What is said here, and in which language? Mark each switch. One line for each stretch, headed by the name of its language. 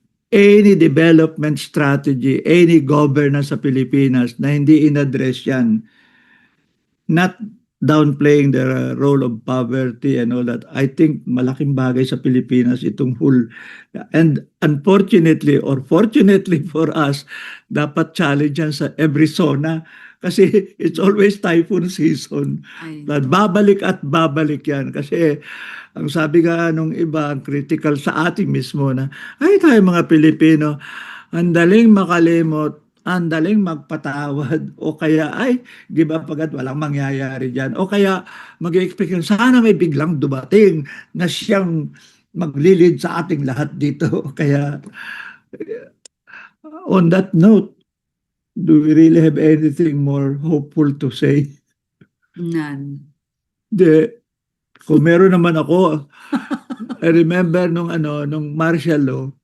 English: Any development strategy, any governance sa Pilipinas na hindi in-address yan, not downplaying the role of poverty and all that. I think malaking bagay sa Pilipinas itong whole. And unfortunately or fortunately for us, dapat challenge yan sa every zona kasi it's always typhoon season. Ay,
Filipino: Babalik at babalik yan kasi ang sabi nga nung iba, ang critical sa ating mismo na ay tayo mga Pilipino, ang daling makalimot, ang daling magpatawad o kaya ay give up agad, walang mangyayari dyan o kaya mag-expect sana may biglang dumating na siyang maglilid sa ating lahat dito.
English: Kaya on that note, do we really have anything more hopeful to say? none.
Filipino: De, kung meron naman ako, I remember nung martial law,